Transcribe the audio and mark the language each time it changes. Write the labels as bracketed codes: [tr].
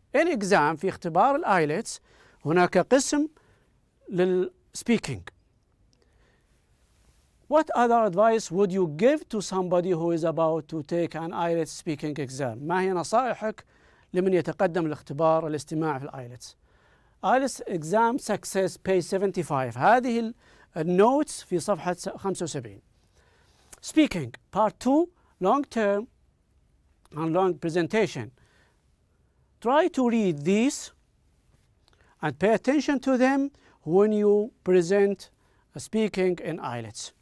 [en] In exam [ar] في اختبار الآيلتس هناك قسم للspeaking. [en] What other advice would you give to somebody who is about to take an IELTS speaking exam? [ar] ما هي نصائحك لمن يتقدم لاختبار الاستماع في الآيلتس؟ [en] IELTS exam success page 75. [ar] هذه النوتس في صفحة 75. [en] Speaking part 2 long term and long presentation. Try to read these and pay attention to them when you present speaking in IELTS.